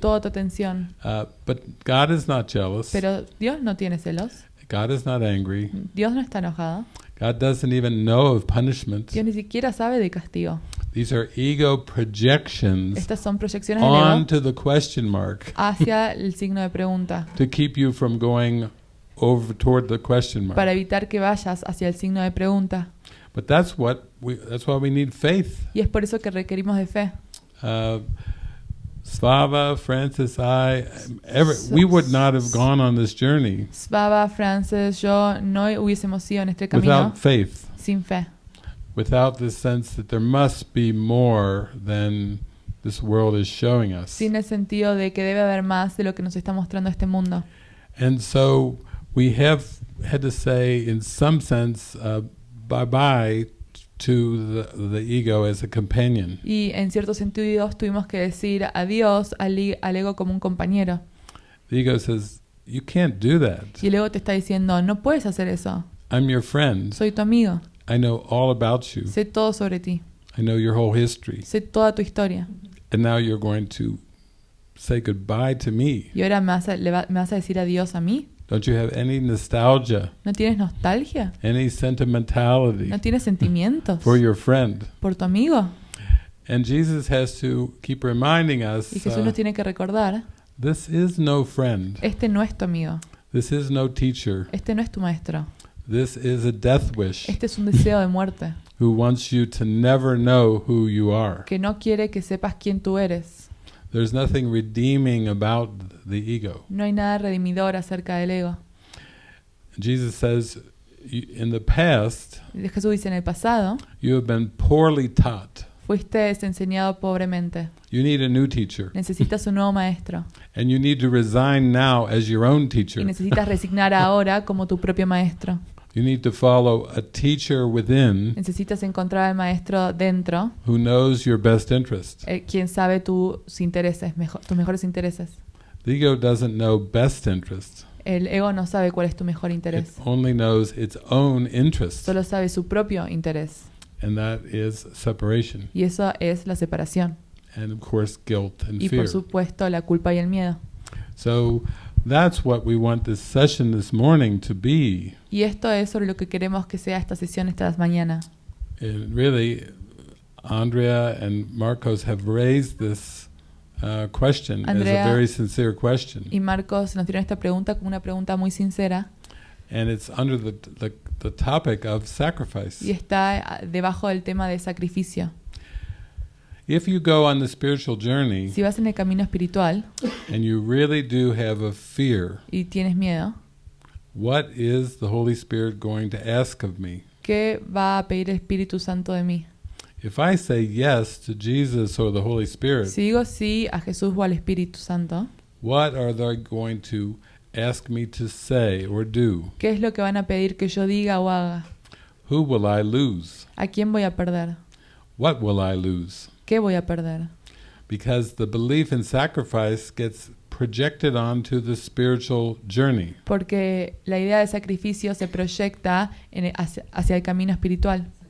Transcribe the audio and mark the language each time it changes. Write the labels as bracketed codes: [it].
[es] toda tu atención. [en] But God is not jealous. [es] Pero Dios no tiene celos, [en] God is not angry. [es] Dios no está enojado, [en] God doesn't even know of punishment. [es] Dios ni siquiera sabe de castigo. [en] These are ego projections [es] Estas son proyecciones del ego [en] onto the question mark [es] hacia el signo de pregunta, [en] to keep you from going over toward the question mark. [es] para evitar que vayas hacia el signo de pregunta. [en] But that's why we need faith. [es] Y es por eso que requerimos de fe. [en] Slava, Francis, we would not have gone on this journey [es] Svava, Francis, yo no hubiésemos ido en este camino [en] without faith, [es] sin fe, [en] without this sense that there must be more than this world is showing us. [es] sin el sentido de que debe haber más de lo que nos está mostrando este mundo. [en] And so we have had to say, in some sense, bye-bye to the ego as a companion. [es] Y en cierto sentido tuvimos que decir adiós al ego como un compañero. [en] The ego says, you can't do that. [es] Y el ego te está diciendo, no puedes hacer eso. [en] I'm your friend. [es] Soy tu amigo. [en] I know all about you. [es] Sé todo sobre ti. [en] I know your whole history. [es] Sé toda tu historia. [en] And now you're going to say goodbye to me. [es] Y ahora me vas a decir adiós a mí. [en] Don't you have any nostalgia, [es] ¿No tienes nostalgia? [en] any sentimentality [es] ¿No tienes sentimientos [en] for your friend? [es] por tu amigo? [en] And Jesus has to keep reminding us, [es] Y Jesús nos tiene que recordar, [en] this is no friend. [es] este no es tu amigo. [en] This is no teacher. [es] Este no es tu maestro. [en] This is a death wish [es] Este es un deseo de muerte, [en] who wants you to never know who you are. [es] que no quiere que sepas quién tú eres. [en] There's nothing redeeming about the ego. [es] No hay nada redimidor acerca del ego. [en] Jesus says, in the past, [es] Jesús dice, en el pasado, [en] you have been poorly taught. [es] fuiste enseñado pobremente. [en] You need a new teacher. [es] Necesitas un nuevo maestro. [en] And you need to resign now as your own [es] Y [en] teacher. [es] necesitas resignar ahora como tu propio maestro. [en] You need to follow a teacher within [es] Necesitas encontrar al maestro dentro, [en] who knows your best interest. [es] quien sabe tus intereses, tus mejores intereses. [en] The ego doesn't know best interest. [es] El ego no sabe cuál es tu mejor [en] It [es] interés. [en] only knows its own interest. [es] Solo sabe su propio interés. [en] And that is separation. [es] Y eso es la separación. [en] And of course, guilt and [es] Y [en] fear. [es] por supuesto la culpa y el miedo. [en] So that's what we want this session this morning to be. [es] Y esto es sobre lo que queremos que sea esta sesión esta mañana. [en] And really, Andrea and Marcos have raised this question as [es] Andrea [en] a very sincere question. [es] y Marcos nos dieron esta pregunta como una pregunta muy sincera [en] And it's under the topic of sacrifice. [es] y está debajo del tema de sacrificio. [en] If you go on the spiritual journey [es] Si vas en el camino espiritual [en] and you really do have a fear, [es] y tienes miedo, [en] what is the Holy Spirit going to ask of me? [es] ¿qué va a pedir el Espíritu Santo de mí? [en] If I say yes to Jesus or the Holy Spirit, [es] Si digo sí a Jesús o al Espíritu Santo, [en] what are they going to ask me to say or do? [es] ¿qué es lo que van a pedir que yo diga o haga? [en] Who will I lose? [es] ¿A quién voy a perder? [en] What will I lose? [es] ¿Qué voy a perder? [en] Because the belief in sacrifice gets projected onto the spiritual journey. [es] Porque la idea de sacrificio se proyecta hacia el camino espiritual.